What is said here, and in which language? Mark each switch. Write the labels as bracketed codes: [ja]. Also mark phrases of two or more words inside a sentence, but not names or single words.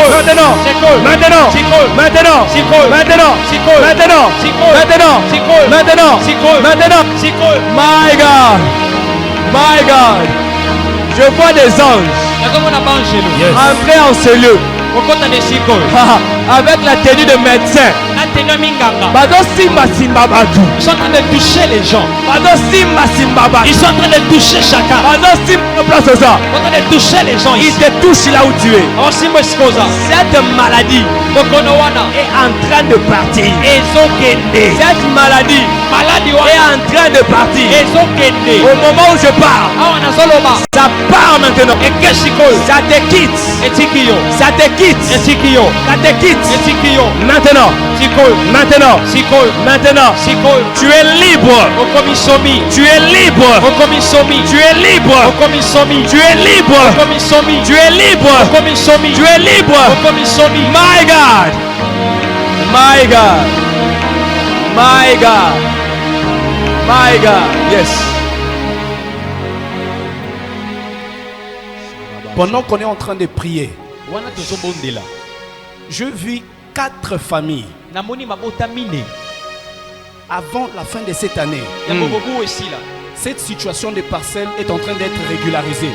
[fr] Maintenant. Maintenant. Maintenant. Maintenant. Maintenant. Maintenant. Maintenant. [en] My God. My God. [fr] Je vois des anges [en] Yes. [fr] entrer en ce lieu avec la tenue de médecin. Bado simba simba batu. Ils sont en train de toucher les gens. Bado simba simba batu. Ils sont en train de toucher chacun. Bado simba place ça. Ils sont en train de toucher les gens Il ici. te touche là où tu es. Cette maladie Et est en train de partir. Cette maladie est en train de partir. Au moment où je parle, ça part maintenant. Ça te quitte. Ça te quitte. Ça te quitte. Maintenant. Maintenant. Maintenant. Tu es libre. Tu es libre. Tu es libre. Tu es libre. Tu es libre. Tu es libre. [en] My God. My God. My God. My God. Yes. [fr] Pendant qu'on est en train de prier, je vis 4 familles avant la fin de cette année. Cette situation de parcelles est en train d'être régularisée.